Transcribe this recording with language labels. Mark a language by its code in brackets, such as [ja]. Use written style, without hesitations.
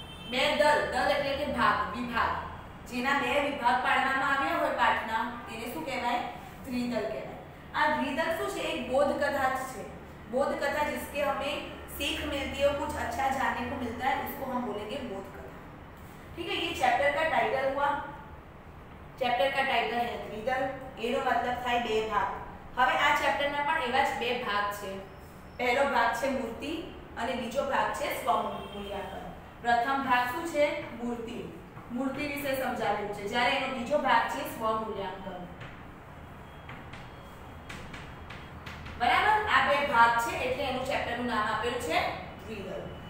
[gu] બે દલ, દલ એટલે કે ભાગ, વિભાગ, જેના 2 વિભાગ પાડવામાં આવ્યા હોય પાઠના તેને શું કહેવાય? દ્વિદલ કહેવાય। આ દ્વિદલ શું છે? એક बोध कथा છે। [hi] बोध कथा जिसके हमें सीख मिलती है, कुछ अच्छा जानने को मिलता है, उसको हम बोलेंगे बोध कथा। ठीक है, ये चैप्टर का टाइटल हुआ। चैप्टर का टाइटल है द्विदल, [gu] એનો મતલબ થાય 2 ભાગ। હવે આ ચેપ્ટરના પણ એવા જ 2 ભાગ છે। પહેલો ભાગ છે મૂર્તિ અને બીજો ભાગ છે સ્વમૂલ્યાંકન। પ્રથમ ભાગ શું છે? મૂર્તિ। મૂર્તિ વિશે સમજાવ્યું છે, જ્યારે એનો બીજો ભાગ છે સ્વમૂલ્યાંકન। બરાબર? આ 2 ભાગ છે એટલે એનું ચેપ્ટરનું નામ આપેલું છે દ્વિદલ।